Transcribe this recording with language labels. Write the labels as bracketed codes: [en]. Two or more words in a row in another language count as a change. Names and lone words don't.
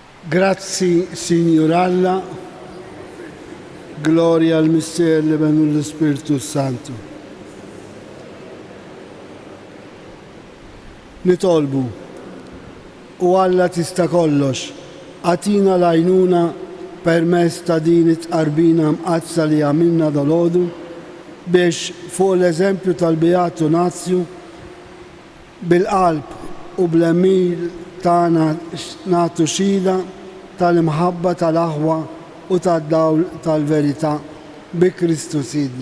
[mt] Grazzi, Signoralla, [it] gloria al mistero dello Spirito Santo. [mt] Nitolbu, u Alla tista' kollox, għatina l-għajnuna permezz ta' din it-qarbina mqazza li għamilna dal-għodu biex fuq l-eżempju tal-Beatu Nazju bil-qalb u bl-emmil tagħna nagħtu xhieda tal-imħabba tal-aħwa u tad-dawl tal-verità bi Kristu Sidna.